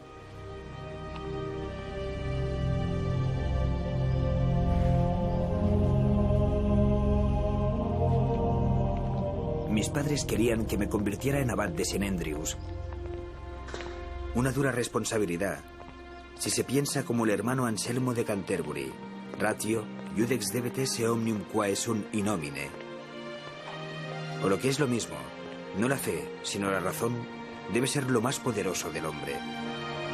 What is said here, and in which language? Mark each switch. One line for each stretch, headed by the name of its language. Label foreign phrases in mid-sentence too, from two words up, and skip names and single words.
Spanish: Mis padres querían que me convirtiera en abad de St. Andrews. Una dura responsabilidad, si se piensa como el hermano Anselmo de Canterbury,
Latin: ratio, iudex debet esse omnium quae sunt in nomine.
Spanish: O lo que es lo mismo, no la fe, sino la razón, debe ser lo más poderoso del hombre.